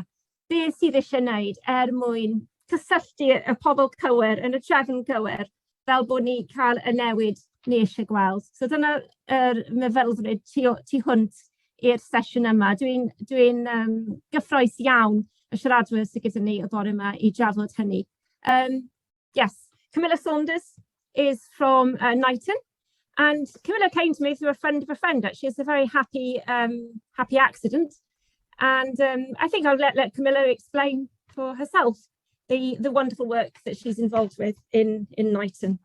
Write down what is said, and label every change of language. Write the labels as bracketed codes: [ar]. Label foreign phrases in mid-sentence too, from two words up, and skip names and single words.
[cy] Beth sydd eisiau wneud mwyn cysylltu y pobl cywir yn y trefn cywir fel bod ni cael y newid ni eisiau gweld. So dyna'r meddylfryd tu hwnt i'r sesiwn yma. Dwi'n gyffrous iawn y siaradwyr sydd gyda ni y bore yma i drafod hynny. [en] Yes, Camilla Saunders is from Knighton. And Camilla came to me through a friend of a friend, actually. It's a very happy accident. And I think I'll let Camilla explain for herself the wonderful work that she's involved with in Knighton.